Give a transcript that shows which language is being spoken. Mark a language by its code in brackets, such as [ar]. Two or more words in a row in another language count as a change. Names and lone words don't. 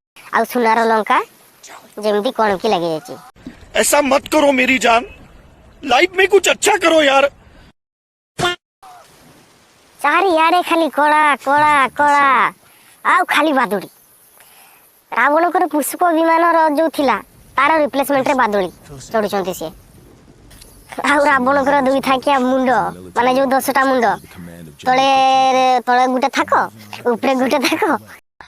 [or] ଆଉ ସୁନାର ଲଙ୍କା ଯେମିତି କଣକି ଲାଗିଯାଇଛି। [hi] ऐसा मत करो मेरी जान, लाइफ में कुछ अच्छा करो यार। [or] ଚାରିଆଡ଼େ ଖାଲି କଳା କଳା କଳା ଆଉ ଖାଲି ବାଦୁଡ଼ି। ରାବଣଙ୍କର ପୁଷ୍ପ ବିମାନର ଯୋଉ ଥିଲା ତାର ରିପ୍ଲେସମେଣ୍ଟରେ ବାଦୁଡ଼ି ଚଢୁଛନ୍ତି ସିଏ। ଆଉ ରାବଣଙ୍କର ଦୁଇ ଥାକିଆ ମୁଣ୍ଡ ମାନେ ଯୋଉ 10ଟା ମୁଣ୍ଡ ତଳେ ତଳେ ଗୋଟେ ଥାକ ଉପରେ ଗୋଟେ ଥାକ